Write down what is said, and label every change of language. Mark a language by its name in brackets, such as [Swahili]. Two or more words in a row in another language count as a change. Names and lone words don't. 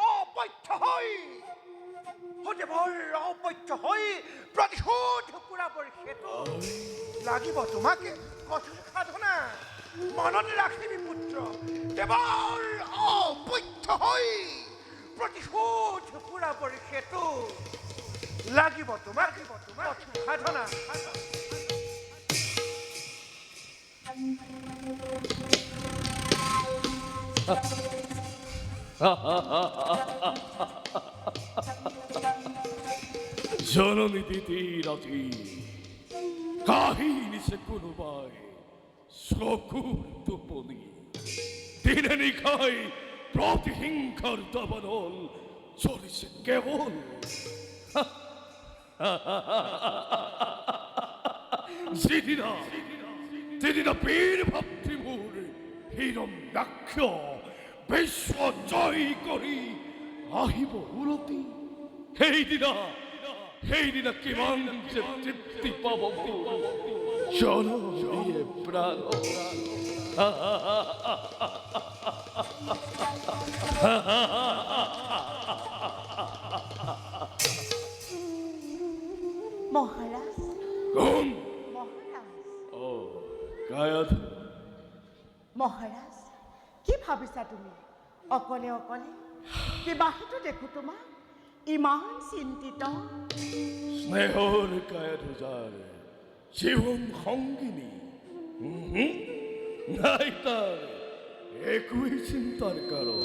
[Assamese] অপত্য হৈ প্ৰতিশোধ পুৰাবৰ হেতু লাগিব তোমাকে কঠোৰ সাধনা মনতে ৰাখিবি পুত্ৰ দেৱৰ অপত্য হৈ প্ৰতিশোধ পুৰাবৰ হেতু লাগিব তোমাকে কঠোৰ সাধনা জননী দিদি রাজি কাহিনী সে কোনোবাই চকুৰ টোপনি দিনে নিশাই প্ৰতিহিংসাৰ দাবানল চলিছে কেৱল যিদিনা বীৰ ভাতৃ মোৰ হিৰণ্যাক্ষ বিশ্ব জয় কৰি আহিব উলটি সেইদিনা কিমান যে তৃপ্তি পাব জননীয়ে প্ৰাণ মহারাজ কোন মহারাজ ও গায়ত মহারাজ কি ভাবিছা তুমি অকলে অকলে বিবাহিত দেখো তোমাক ইমান চিন্তিত স্নেহৰ গায়ত যাৰ জীৱন সংগিনী নাই তাৰ একোৱেই চিন্তাৰ কাৰণ